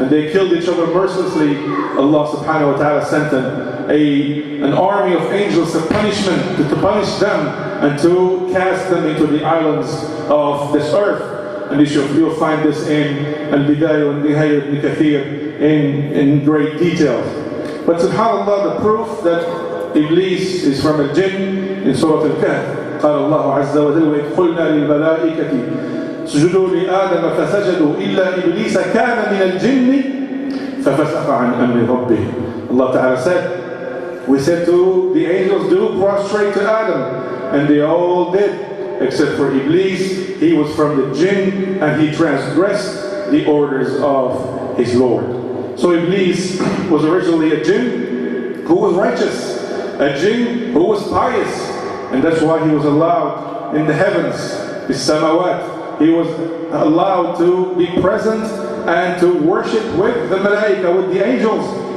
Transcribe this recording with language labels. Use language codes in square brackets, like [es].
[en] and they killed each other mercilessly, Allah subhanahu wa ta'ala sent an army of angels of punishment to punish them and to cast them into the islands of this earth. And you'll find this in Al-Bidayah wa Nihayah ibn Kathir in great detail. But subhanAllah, the proof that Iblis is from a jinn in Surah Al-Kahf. [ar] قال الله عز وجل وإذ قلنا للملائكة اسجدوا لآدم فسجدوا إلا إبليس كان من الجن ففسق عن أمر ربه. [en] Allah Ta'ala said, we said to the angels, do prostrate to Adam, and they all did except for Iblis. He was from the jinn and he transgressed the orders of his Lord. So Iblis was originally a jinn who was righteous, a jinn who was pious, and that's why he was allowed in the heavens, the samawat. He was allowed to be present and to worship with the malaika, with the angels.